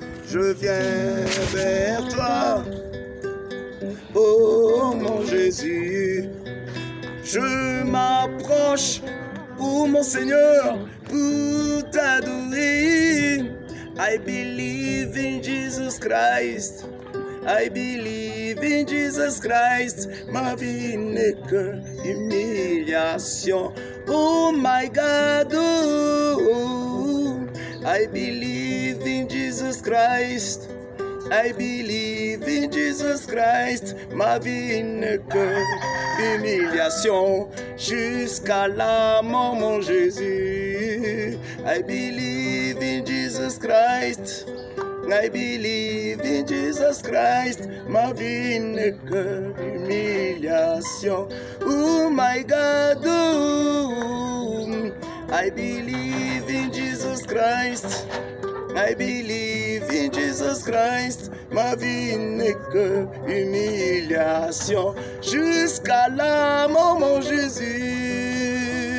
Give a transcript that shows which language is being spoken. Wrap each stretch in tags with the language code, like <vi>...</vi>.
<fr>Je viens vers toi, oh mon Jésus. Je m'approche, oh mon Seigneur, pour t'adorer.</fr> <en>I believe in Jesus Christ. I believe in Jesus Christ.</en> <fr>Ma vie n'est que humiliation.</fr> <en>Oh my God, oh, I believe in Jesus Christ. I believe in Jesus Christ.</en> <fr>Ma vie n'est que humiliation jusqu'à la mort, mon Jésus.</fr> <en>I believe in Jesus Christ. I believe in Jesus Christ.</en> <fr>Ma vie n'est que humiliation.</fr> <en>Oh my God, oh, I believe in Jesus Christ. I believe in Jesus Christ.</en> <fr>Ma vie n'est que humiliation jusqu'à la mort, mon Jésus.</fr>